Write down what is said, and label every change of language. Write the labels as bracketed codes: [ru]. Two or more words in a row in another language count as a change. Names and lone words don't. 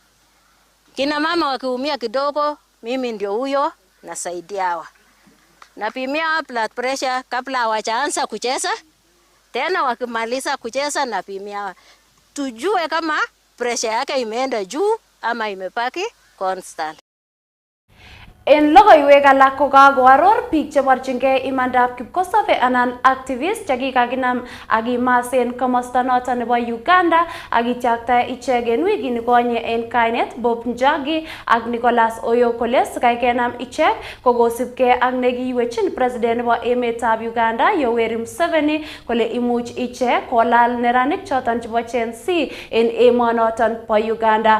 [sw] Kina mama wakiumia kidogo, mimi ndio huyo nasaidia hawa. Napimia [en] blood pressure [sw] kabla hawajaanza kucheza. Tena wakimaliza kucheza napimia tujue kama pressure yake imeenda juu ama imepaki constant. [kln] En logoiwek alak kokakoaror biik cheborchingei imandab kipkosobe anan activist chekikakinam akimas en komosta noton nebo Uganda akityakta ichek en wikini konye en kainet Bob Njagi ak Nicholas Oyo kole sikai kenam ichek kokosipkei ak nekiwechin president nebo emetab Uganda Yoweri Museveni kole imuch ichek kolal neranik choton chebo Gen Z en emonoton bo Uganda.